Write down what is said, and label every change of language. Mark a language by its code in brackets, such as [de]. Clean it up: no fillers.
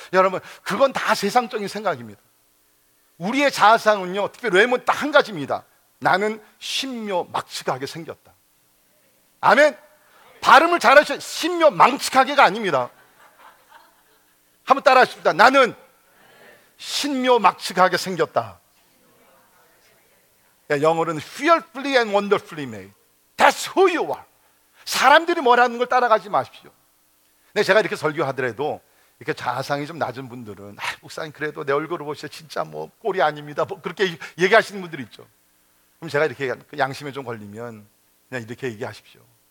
[ko] 여러분, 그건 다 세상적인 생각입니다. 우리의 자아상은요, 특별히 외모는 딱 한 가지입니다. 나는 신묘막측하게 생겼다. 아멘! 발음을 잘하셔. 신묘망측하게가 아닙니다. 한번 따라하십니다. 나는 신묘막측하게 생겼다. 영어로는 [en] fearfully and wonderfully made. That's who you are. [ko] 사람들이 뭐라는 걸 따라가지 마십시오. 근데 제가 이렇게 설교하더라도 이렇게 자아상이 좀 낮은 분들은 아, 목사님 그래도 내 얼굴을 보시면 진짜 뭐 꼴이 아닙니다. 뭐 그렇게 얘기하시는 분들이 있죠. 그럼 제가 이렇게 양심에 좀 걸리면 그냥 이렇게 얘기하십시오.